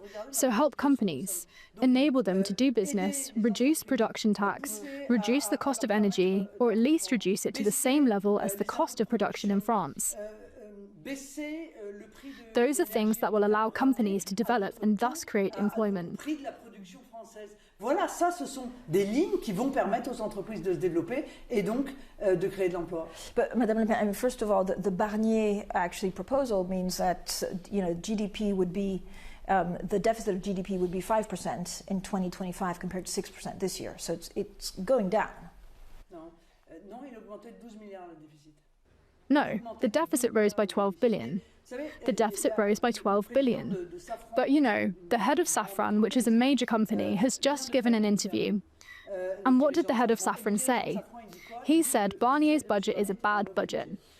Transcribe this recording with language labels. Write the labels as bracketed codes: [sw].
[en] So help companies, enable them to do business, reduce production tax, reduce the cost of energy, or at least reduce it to the same level as the cost of production in France. Those are things that will allow companies to develop and thus create employment. [fr] Voilà, ça, ce sont des lignes qui vont permettre aux entreprises de se développer et donc de créer de l'emploi. [en] But Madame Le Pen, I mean, first of all, the Barnier actually proposal means that GDP would be the deficit of GDP would be 5% in 2025 compared to 6% this year. So it's going down. [fr] Non, il augmentait de 12 milliards le déficit. [en] No, the deficit rose by 12 billion. The deficit rose by 12 billion. But you know, the head of Safran, which is a major company, has just given an interview. And what did the head of Safran say? He said Barnier's budget is a bad budget.